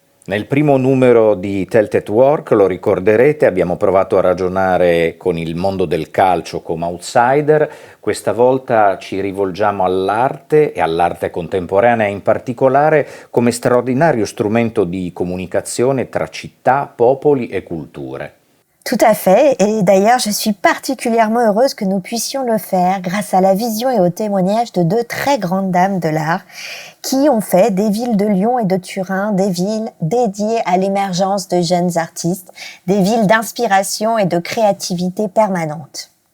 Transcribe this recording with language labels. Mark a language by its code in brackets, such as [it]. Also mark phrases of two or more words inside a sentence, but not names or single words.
[it] Nel primo numero di Telt at Work, lo ricorderete, abbiamo provato a ragionare con il mondo del calcio come outsider. Questa volta ci rivolgiamo all'arte e all'arte contemporanea in particolare come straordinario strumento di comunicazione tra città, popoli e culture. [fr] Tout à fait, et d'ailleurs je suis particulièrement heureuse que nous puissions le faire grâce à la vision et au témoignage de deux très grandes dames de l'art qui ont fait des villes de Lyon et de Turin des villes dédiées à l'émergence de jeunes artistes, des villes d'inspiration et de créativité permanente.